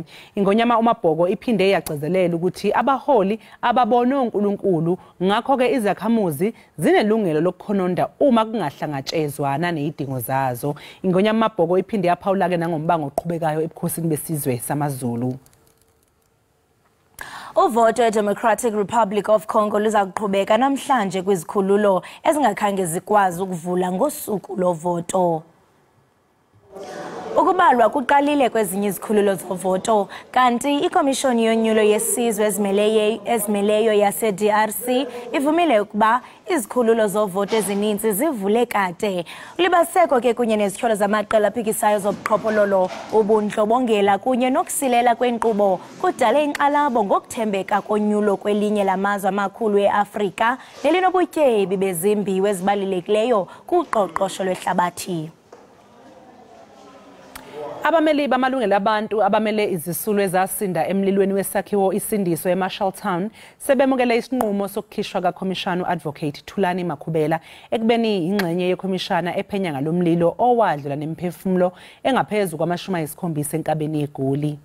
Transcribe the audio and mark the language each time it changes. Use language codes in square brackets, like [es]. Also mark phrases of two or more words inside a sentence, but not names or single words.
[zu] Ingonyama uMabhoko iphinde yagcizelela ukuthi abaholi ababone uNkulunkulu ngakho ke izakhamuzi zinelungelo lokukhononda uma kungahlangatshezwana nezidingo zazo. Ingonyama uMabhoko iphinde yaphawula ke nangombango oqhubekayo ebukhosini besizwe samaZulu. [xh] Uvoto eDemocratic Republic of Congo luza kuqhubeka namhlanje kwizikhululo ezingakhange zikwazi ukuvula ngosuku lovoto. Ukubalwa kuqalile kwezinye izikhululo zovoto kanti ikomishoni yonyulo yesizwe ezimeleyo yase-DRC ivumile ukuba izikhululo zovoto ezininzi zivule kade. Ulibaseko ke kunye nezityholo zamaqela aphikisayo zobuqhophololo, ubundlobongela kunye nokusilela kwenkqubo kudale inkxalabo ngokuthembeka konyulo kwelinye lamazwe amakhulu e-Afrika nelinobutyebi bezimbiwa ezibalulekileyo kuqoqosho lwehlabathi. [zu] Abameli bamalungelo abantu abamele izisulu ezasinda emlilweni wesakhiwo isindiso eMarshalltown sebemukele isinqumo sokukhishwa kakhomishana uAdvocate Thulani Makhubela ekubeni ingxenye yekhomishana ephenya ngalomlilo owadlula nemphefumulo engaphezulu kwama-70 enkabeni yeGoli.